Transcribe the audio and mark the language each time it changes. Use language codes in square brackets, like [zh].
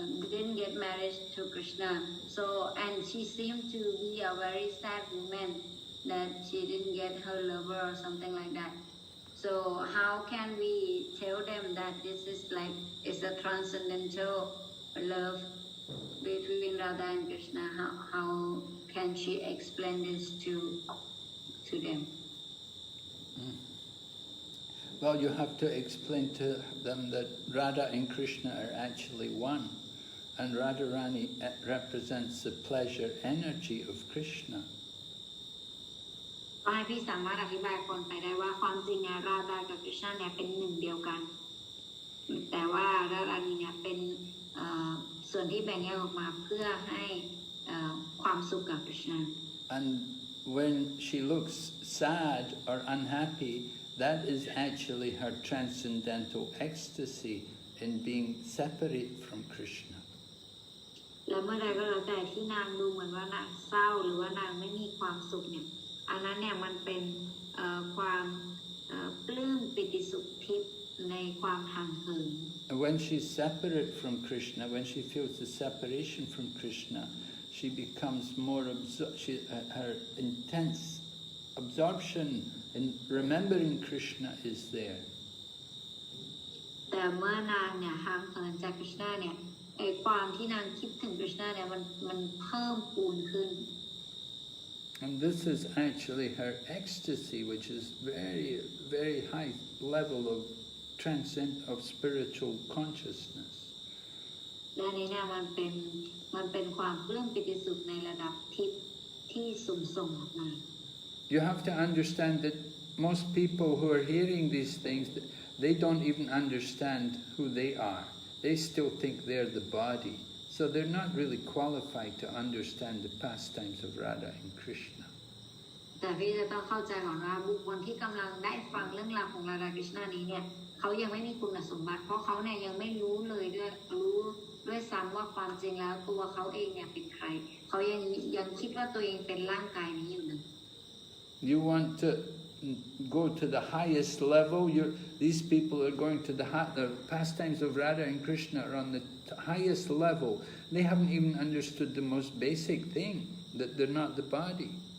[en] didn't get married to Krishna so and she seemed to be a very sad woman that she didn't get her lover or something like that so how can we tell them that this is like is a transcendental love between Radha and Krishna how can she explain this to them Well, you have to explain to them that Radha and Krishna are actually one, and Radharani represents the pleasure energy of Krishna. [th] ให้พี่สามารถอธิบายคนไปได้ว่าความจริงเนี่ยราดากับคริชนาเนี่ยเป็นหนึ่งเดียวกันแต่ว่าราดานีเนี่ยเป็นส่วนที่แบ่งแยกออกมาเพื่อให้ความสุขกับคริชนา [en] And when she looks sad or unhappy, that is actually her transcendental ecstasy in being separate from Krishna. [th] แล้วเมื่อใดก็แล้วแต่ที่นางดูเหมือนว่านางเศร้าหรือว่านางไม่มีความสุขเนี่ยอันนั้นเนี่ยมันเป็นความปลื้มปิติสุขทิพย์ในความห่างเหิน [en] And when she's separate from Krishna, when she feels the separation from Krishna, she becomes more her intense absorption in remembering Krishna is there. [th] แต่เมื่อนางเนี่ยห่างเหินจากคริชนาเนี่ยไอ้ความที่นางคิดถึงคริชนาเนี่ยมันเพิ่มพูนขึ้น [en] And this is actually her ecstasy, which is very, very high level of spiritual consciousness. [th] และนี่เนี่ยมันเป็นความปลื้มปิติสุขในระดับทิพย์ที่สูงส่งออกมา [en] You have to understand that most people who are hearing these things, they don't even understand who they are. They still think they're the body. So they're not really qualified to understand the pastimes of Radha and Krishna. [th] แต่พี่จะต้องเข้าใจก่อนว่าบุคคลที่กำลังได้ฟังเรื่องราวของราดาคริชนานี้เนี่ยเขายังไม่มีคุณสมบัติเพราะเขาเนี่ยยังไม่รู้เลยด้วยซ้ำว่าความจริงแล้วตัวเขาเองเนี่ยเป็นใครเขายังคิดว่าตัวเองเป็นร่างกายนี้อยู่เลย [en] You want to go to the highest level. These people are going to the pastimes of Radha and Krishna are on the highest level. They haven't even understood the most basic thing, that they're not the body.